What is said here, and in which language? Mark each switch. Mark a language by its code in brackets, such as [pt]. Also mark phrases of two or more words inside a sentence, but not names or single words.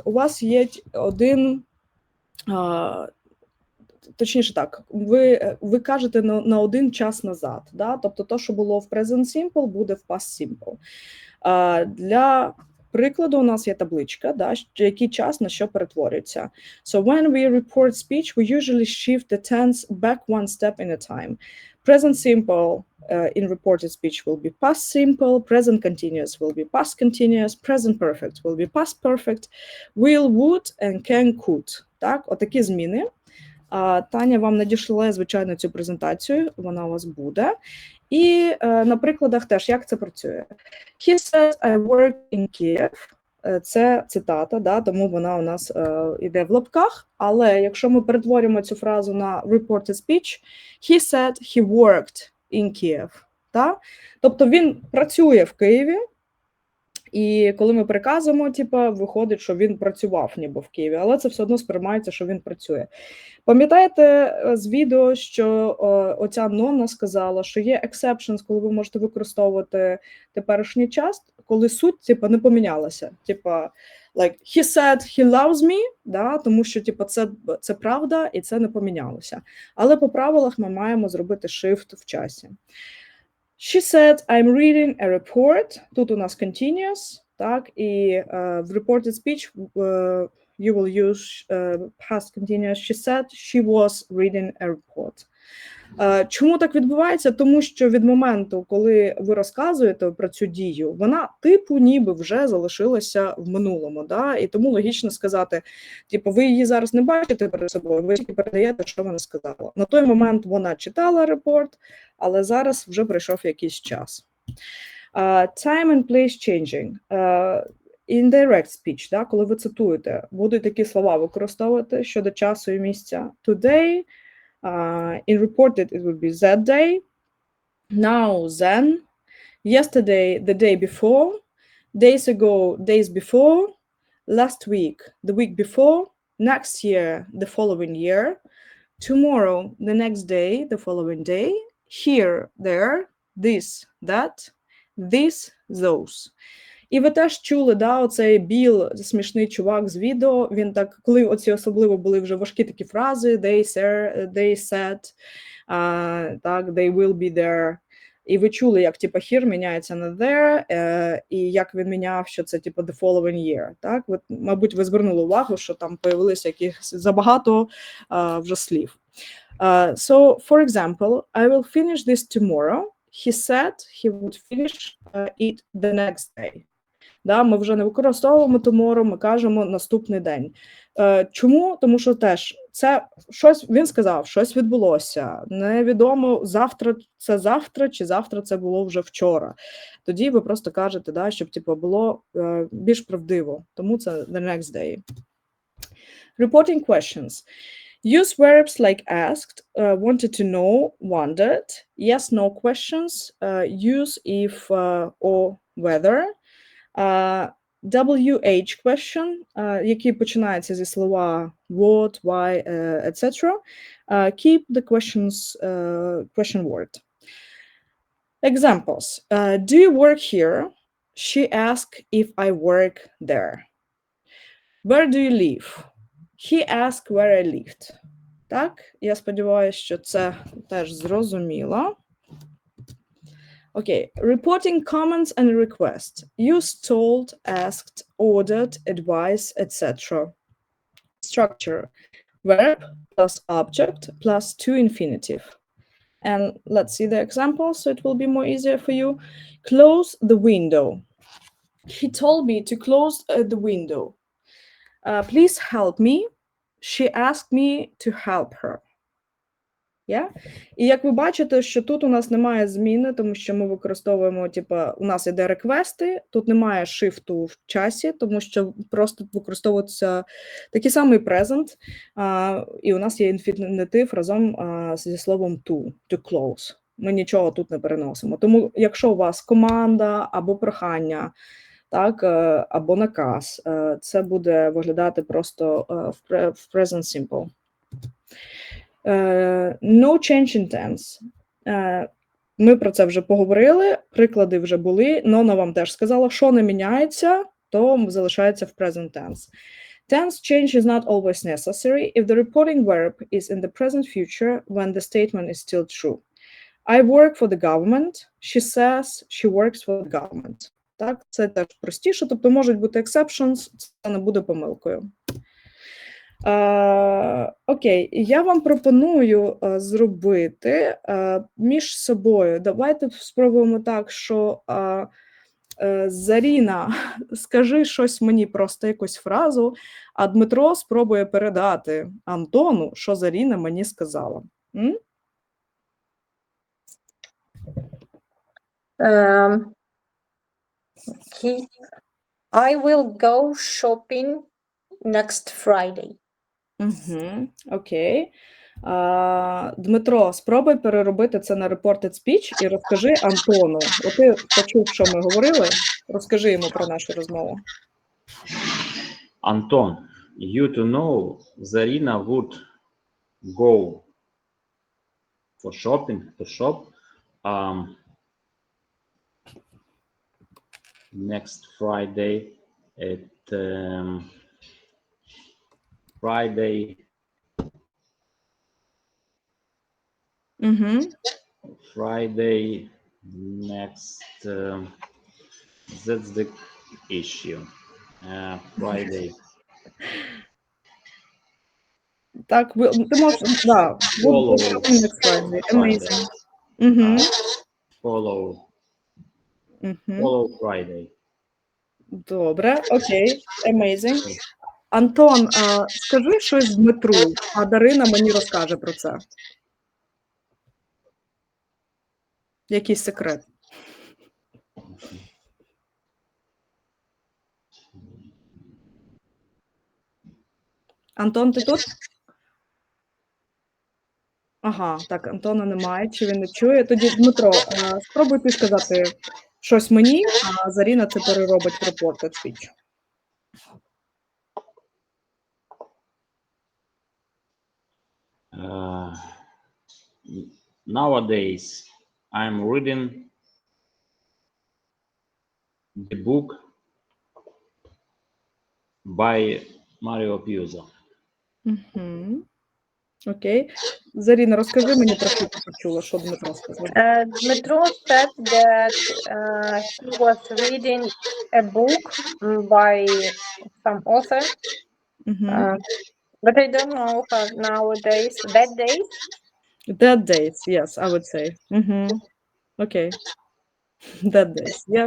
[uk] У вас є один, точніше так, ви кажете на один час назад, да? Тобто то, що було в [en] present simple, [uk] буде в [en] past simple. [uk] Для прикладу у нас є табличка, да, який час на що перетворюється. [en] So when we report speech, we usually shift the tense back one step in a time. Present simple in reported speech will be past simple, present continuous will be past continuous, present perfect will be past perfect, will, would and can, could. [uk] Так, отакі зміни. Таня вам надійшла, звичайно, цю презентацію, вона у вас буде. І на прикладах теж, як це працює. [en] He said, I work in Kyiv. [uk] Це цитата, да, тому вона у нас іде в лапках. Але якщо ми перетворюємо цю фразу на [en] reported speech, he said he worked in Kyiv. [uk] Да? Тобто він працює в Києві, і коли ми переказуємо, виходить, що він працював ніби в Києві, але це все одно сприймається, що він працює. Пам'ятаєте з відео, що оця Нонна сказала, що є exceptions, коли ви можете використовувати теперішній час, коли суть, не помінялася. [en] Like, he said he loves me, [uk] да, тому що, це правда і це не помінялося. Але по правилах ми маємо зробити shift в часі. [en] She said, I'm reading a report. [uk] Тут у нас continuous, так, і в [en] reported speech you will use past continuous. She said she was reading a report. [uk] Чому так відбувається? Тому що від моменту, коли ви розказуєте про цю дію, вона ніби вже залишилася в минулому, да? І тому логічно сказати, ви її зараз не бачите перед собою, ви тільки передаєте, що вона сказала. На той момент вона читала репорт, але зараз вже пройшов якийсь час. [en] Time and place changing. Indirect speech, да? [uk] Коли ви цитуєте, будуть такі слова використовувати щодо часу і місця. [en] Today, in reported, it would be that day, now, then, yesterday, the day before, days ago, days before, last week, the week before, next year, the following year, tomorrow, the next day, the following day, here, there, this, that, this, those. [uk] І ви теж чули, да, оцей Біл, смішний чувак з відео, він так, коли оці особливо були вже важкі такі фрази, [en] they said, так, they will be there, [uk] і ви чули, як, here міняється на there, і як він міняв, що це, [en] the following year, [uk] так, ви, мабуть, ви звернули увагу, що там появилися якісь забагато вже слів. [en] So, for example, I will finish this tomorrow. He said he would finish it the next day. [uk] Да, ми вже не використовуємо tomorrow, ми кажемо наступний день. Чому? Тому що теж це щось, він сказав, щось відбулося. Невідомо, завтра це завтра, чи завтра це було вже вчора. Тоді ви просто кажете, да, щоб було більш правдиво. Тому це [en] the next day. Reporting questions. Use verbs like asked, wanted to know, wondered. Yes, no questions. Use if or whether. WH question, [uk] які починаються зі слова what, why, etc. [en] Keep the questions, question word. Examples. Do you work here? She asked if I work there. Where do you live? He asked where I lived. [uk] Так, я сподіваюся, що це теж зрозуміло. [en] Okay, reporting comments and requests. Used, told, asked, ordered, advised, etc. Structure. Verb plus object plus to infinitive. And let's see the example so it will be more easier for you. Close the window. He told me to close the window. Please help me. She asked me to help her. Yeah? [uk] І як ви бачите, що тут у нас немає зміни, тому що ми використовуємо, у нас іде реквести, тут немає шифту в часі, тому що просто використовується такий самий present, і у нас є інфінітив разом зі словом [en] to close. [uk] Ми нічого тут не переносимо. Тому якщо у вас команда або прохання, так, або наказ, це буде виглядати просто в [en] present simple. No change in tense. [uk] Ми про це вже поговорили, приклади вже були, Нона вам теж сказала, що не міняється, то залишається в [en] present tense. Tense change is not always necessary if the reporting verb is in the present future when the statement is still true. I work for the government. She says she works for the government. [uk] Так, це теж простіше, тобто можуть бути exceptions, це не буде помилкою. Окей, я вам пропоную зробити між собою. Давайте спробуємо так, що Заріна, скажи щось мені, просто якусь фразу, а Дмитро спробує передати Антону, що Заріна мені сказала. [en] I will go shopping next Friday. [uk] Окей. Дмитро, спробуй переробити це на [en] reported speech [uk] і розкажи Антону. От ти почув, що ми говорили, розкажи йому про нашу розмову. [en] Anton, you to know, Zarina would go for shopping, to shop, next Friday at Friday. Friday next. That's the issue. Friday. [uk] Так, ти можеш, да. [en] Follow next Friday. Amazing. Follow Friday. [uk] Добре, окей, amazing. Антон, скажи щось Дмитру, а Дарина мені розкаже про це. Якийсь секрет. Антон, ти тут? Ага, так, Антона немає, чи він не чує. Тоді, Дмитро, спробуй ти сказати щось мені, а Заріна це переробить в [en] reported speech. Nowadays, I'm reading the book by Mario Puzo. [uk] Окей. Заріна, розкажи мені про що ти почула, що Дмитро сказав. [en] Dmitro said that he was reading a book by some author, but I don't know how nowadays, that days. That days, yes, I would say. Okay. That days, yeah.